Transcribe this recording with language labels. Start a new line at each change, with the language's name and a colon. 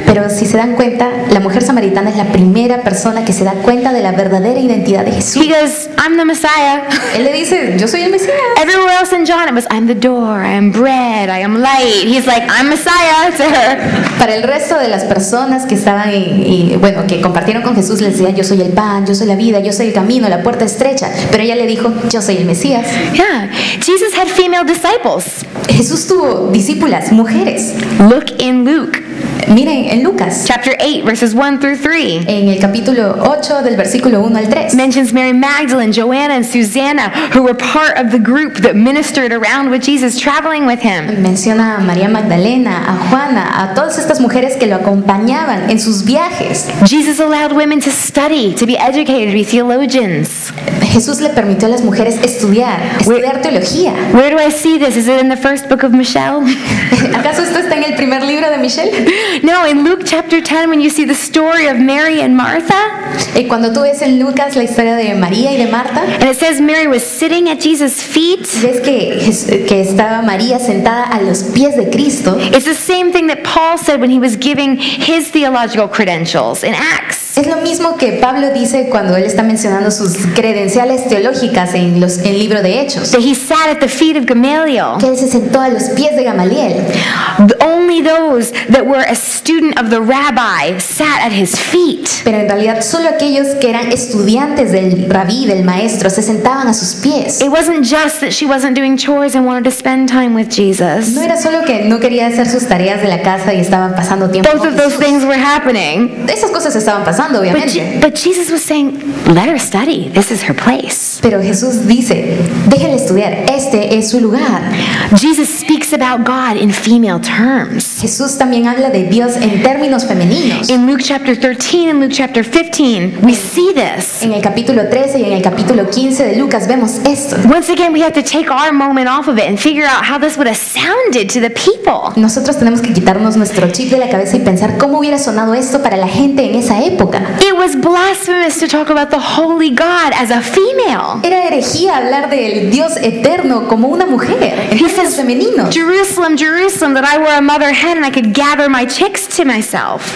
Spanish: Pero si se dan cuenta, la mujer samaritana es la primera persona que se da cuenta de la verdadera identidad de Jesús.
English: He goes, "I'm the Messiah."
Spanish: Él le dice, yo soy el Mesías.
English: Everywhere else in John, it was, "I'm the door, I am bread, I am light." He's like, "I'm Messiah" to her.
Spanish: Para el resto de las personas que estaban que compartieron con Jesús, les decía, yo soy el pan, yo soy la vida, yo soy el camino, la puerta estrecha. Pero ella le dijo, yo soy el Mesías.
English: Yeah, Jesus had female disciples.
Spanish: Jesús tuvo discípulas, mujeres.
English: Look in Luke
Spanish: Miren, en Lucas,
English: chapter 8, verses 1 through 3.
Spanish: en el capítulo 8 del versículo 1 al 3.
English: Mentions Mary Magdalene, Joanna, and Susanna, who were part of the group that ministered around with Jesus, traveling with him.
Spanish: Menciona a María Magdalena, a Juana, a todas estas mujeres que lo acompañaban en sus viajes.
English: Jesus allowed women to study, to be educated, to be theologians.
Spanish: Jesús le permitió a las mujeres estudiar teología.
English: Where do I see this? Is it in the first book of Michelle?
Spanish: ¿Acaso esto está en el primer libro de Michelle?
English: No, in Luke chapter 10, when you see the story of Mary and Martha,
Spanish: Y cuando tú ves en Lucas la historia de María y de Marta,
English: and it says Mary was sitting at Jesus' feet,
Spanish: ves que estaba María sentada a los pies de Cristo.
English: it's the same thing that Paul said when he was giving his theological credentials in Acts.
Spanish: Es lo mismo que Pablo dice cuando él está mencionando sus credenciales teológicas en el libro de Hechos.
English: That he sat at the feet of Gamaliel.
Spanish: Que él se sentó a los pies de Gamaliel.
English: Only those that were a student of the rabbi sat at his feet.
Spanish: Pero en realidad solo aquellos que eran estudiantes del rabí, del maestro, se sentaban a sus pies.
English: It wasn't just that she wasn't doing chores and wanted to spend time with Jesus.
Spanish: No era solo que no quería hacer sus tareas de la casa y estaban pasando tiempo
English: Both
Spanish: con
English: of those
Spanish: Jesús.
English: things were happening.
Spanish: Esas cosas estaban pasando, obviamente.
English: But Jesus was saying, let her study. This is her place.
Spanish: Pero Jesús dice, déjenle estudiar, este es su lugar.
English: Jesus speaks about God in female terms.
Spanish: Jesús también habla de Dios en términos femeninos.
English: In Luke chapter 13 and Luke chapter 15, we see this.
Spanish: En el capítulo 13 y en el capítulo 15 de Lucas vemos esto.
English: Once again, we have to take our moment off of it and figure out how this would have sounded to the people.
Spanish: Nosotros tenemos que quitarnos nuestro chip de la cabeza y pensar cómo hubiera sonado esto para la gente en esa época.
English: It was blasphemous to talk about the holy God as a female.
Spanish: Era herejía hablar del Dios eterno como una mujer, en
English: He
Spanish: términos
English: says,
Spanish: femeninos.
English: Jerusalem, Jerusalem, that I were a mother hen and I could gather my chicks to myself.